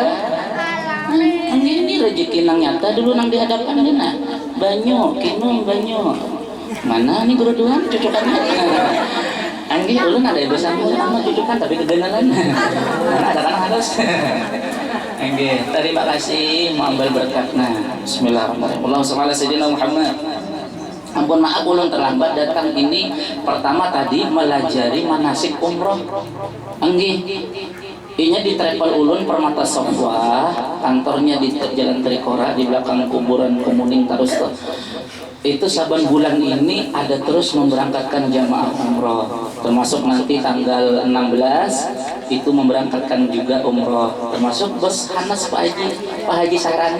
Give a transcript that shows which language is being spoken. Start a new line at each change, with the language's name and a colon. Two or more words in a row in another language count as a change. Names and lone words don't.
Banjar: Ini rezeki nang nyata dulu nang di hadapan dina banyu kinung banyu mana nih guru Tuhan cucukannya anggi ulun ada ibu sama cucukan tapi kedengaran ada kan harus anggi terima kasih mau ambil berkatnya.
Arabic: بسم الله الرحمن الرحيم. اللهم صل على محمد.
Banjar: Ampun maaf ulun terlambat datang ini. Pertama tadi melajari manasik umroh anggi. Ini di travel ulun Permata Sofwa, kantornya di Jalan Trikora di belakang kuburan Kemuning terus tuh. Itu saban bulan ini ada terus memberangkatkan jamaah umroh, termasuk nanti tanggal 16 itu memberangkatkan juga umroh, termasuk bos Hanas Pak Haji Sarani.